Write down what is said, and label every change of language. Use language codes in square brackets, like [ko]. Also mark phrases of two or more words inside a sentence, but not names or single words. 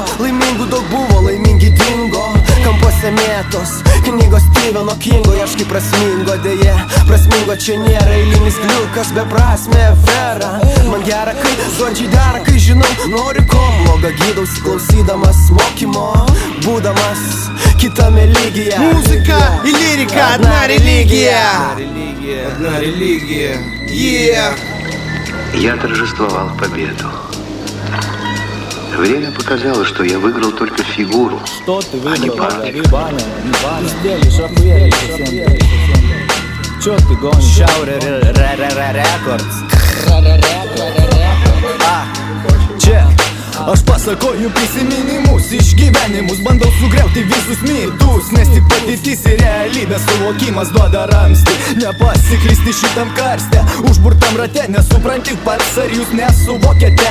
[lt] Laimingų daug buvo, laimingi dingo. Kampuose mėtos, knygos Steveno Kingo. Ieškai prasmingo, dėje prasmingo čia nėra. Eilinis gliukas, beprasmė afera. Man gera, kai žodžiai dera, kai žinau, noriu ko. Blogą gydausi klausydamas mokymo, būdamas kitame lygyje. [ru] Музыка и лирика — одна религия. Одна религия. Я торжествовал победу. Время показало, что я выиграл только фигуру, а не партию. Чё ты гонишь? [lt] Šiaurė Records. Aš pasakoju prisiminimus, išgyvenimus, bandau sugriauti visus mitus, nes tik patirtis ir realybės suvokimas duoda ramstį. Nepasiklysti šitam karste, užburtam rate, nesupranti pats, ar jūs nesuvokėte.